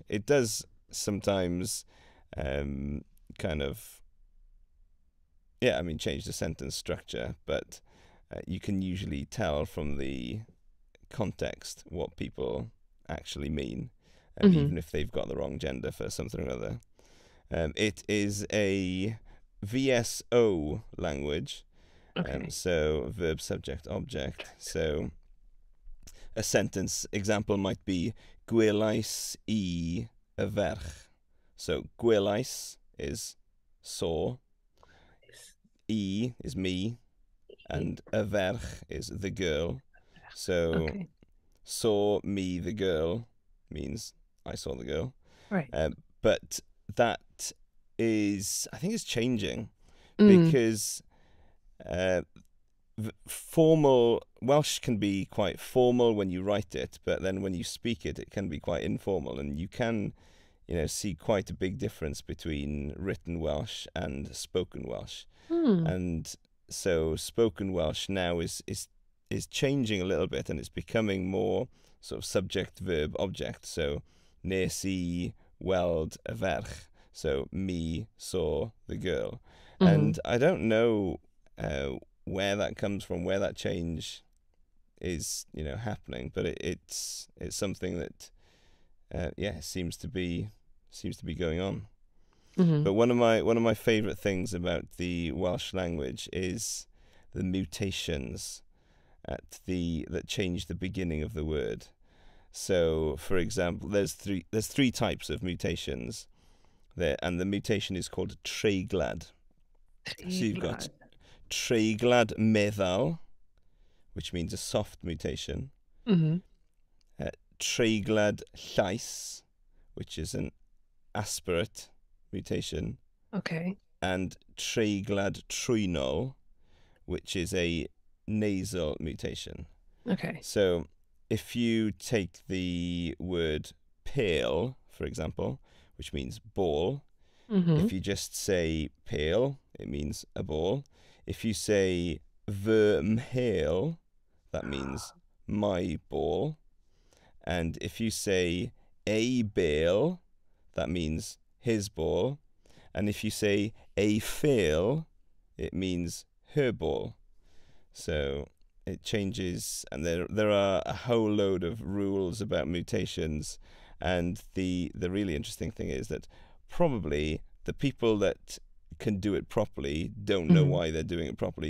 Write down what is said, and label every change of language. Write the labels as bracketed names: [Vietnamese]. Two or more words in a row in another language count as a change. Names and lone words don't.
[English] It does sometimes kind of I mean change the sentence structure, but you can usually tell from the context what people actually mean, Hmm. even if they've got the wrong gender for something or other. It is a VSO language. Okay. So verb, subject, object. So a sentence example might be [Welsh] gwelais I y ferch. [English] So gwelais is saw, is me, and [Welsh] y ferch [English] is the girl. So Okay. saw me the girl means I saw the girl. Right. But that is, I think it's changing Mm. because formal Welsh can be quite formal when you write it, but then when you speak it, it can be quite informal, and you can, see quite a big difference between written Welsh and spoken Welsh. Mm. And so spoken Welsh now is changing a little bit, and it's becoming more sort of subject, verb, object. [Welsh] So nes I weld y ferch. [English] So me saw the girl. And I don't know where that comes from, where that change is, happening, but it's something that seems to be going on. But one of my favorite things about the Welsh language is the mutations that change the beginning of the word. So, for example, there's three types of mutations there, and the mutation is called treiglad. So you've got [Welsh] treiglad meddal, [English] which means a soft mutation. [Welsh] Treiglad llais, [English] which is an aspirate mutation. Okay. [Welsh] And treiglad trwynol, [English] which is a nasal mutation. Okay. So if you take the word pale, for example, which means ball, if you just say pale, it means a ball. If you say [Welsh] fy mhel, [English] that means my ball. And if you say [Welsh] ei bale, [English] that means his ball. And if you say [Welsh] ei ffeil, [English] it means her ball. So it changes, and there are a whole load of rules about mutations. And the really interesting thing is that probably the people that can do it properly don't know why they're doing it properly.